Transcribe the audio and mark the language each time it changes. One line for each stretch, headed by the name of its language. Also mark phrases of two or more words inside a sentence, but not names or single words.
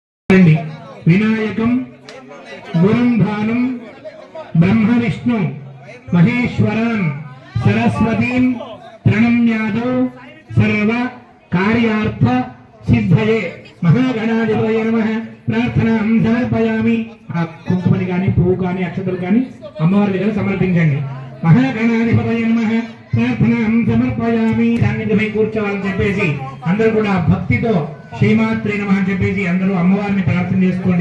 Sanskrit: विनायकं गुरुं भानुं ब्रह्म विष्णु महेश्वरान् सरस्वतीं प्रणम्यादौ सर्व कार्यार्थ सिद्धये महागणाधिपतये नमः प्रार्थनां समर्पयामि।
Telugu: కుంకుమని కానీ పువ్వు కానీ అక్షతలు కానీ అమ్మవారి దగ్గర సమర్పించండి।
Sanskrit: महागणाधिपतये नमः प्रार्थनां समर्पयामि।
Telugu: సాన్నిధ్యమై కూర్చోవాలని చెప్పేసి అందరూ కూడా భక్తితో
Sanskrit: శ్రీమాత్రే నమః
Telugu: అని చెప్పేసి అందరూ అమ్మవారిని ప్రార్థన చేసుకోండి।